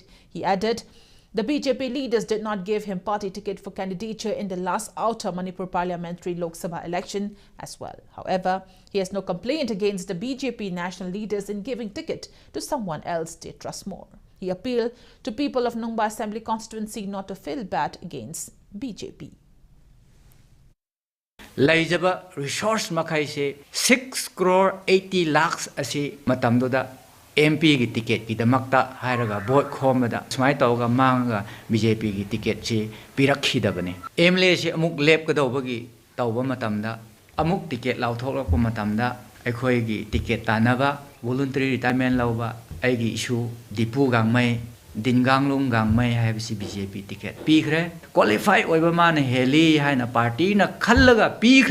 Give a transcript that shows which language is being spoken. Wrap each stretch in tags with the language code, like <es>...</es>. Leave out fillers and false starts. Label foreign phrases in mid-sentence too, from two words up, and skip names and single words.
<en>He added the BJP leaders did not give him party ticket for candidature in the last outer Manipur parliamentary Lok Sabha election as well. However, he has no complaint against the BJP national leaders in giving ticket to someone else they trust more. He appealed to people of Nungba Assembly constituency not to feel bad against BJP.</en> <mni>Laijaba resource makai se 6 crore 80 lakhs asi matamdoda MP ki ticket ki damakta hairaga vote khomada smai tawga manga BJP ki ticket chi pirakhi da bane MLA se amuk lep ka dawbagi tawba matamda amuk ticket law tholak pa matamda aikhoi gi ticket tanaba</mni> <en>voluntary retirement</en> <mni>lawba aigi issue Dipu Gangmai Dinganglung Gangmai haibisi BJP ticket pikre qualify oiba man heli haina party na khallaga pikhrabani</mni>